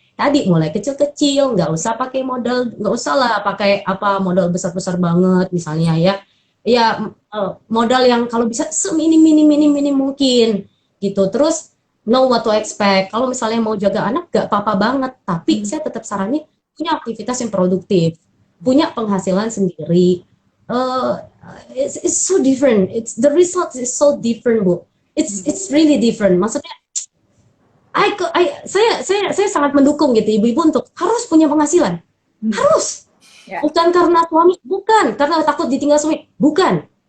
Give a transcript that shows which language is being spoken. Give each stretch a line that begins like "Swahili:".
Indonesian: Tadi mulai kecil-kecil, nggak usah pakai modal, nggak usah lah pakai apa modal besar-besar banget misalnya ya. Ya modal yang kalau bisa seminim-minim mungkin gitu.
English: Terus know what to expect.
Indonesian: Kalau misalnya mau jaga anak gak apa-apa banget, tapi saya tetap saranin punya aktivitas yang produktif, punya penghasilan sendiri.
English: It's so different. The result is so different, Bu. It's really different.
Indonesian: Maksudnya saya sangat mendukung gitu ibu-ibu untuk harus punya penghasilan. Harus. Bukan karena suami, bukan karena takut ditinggal suami, bukan.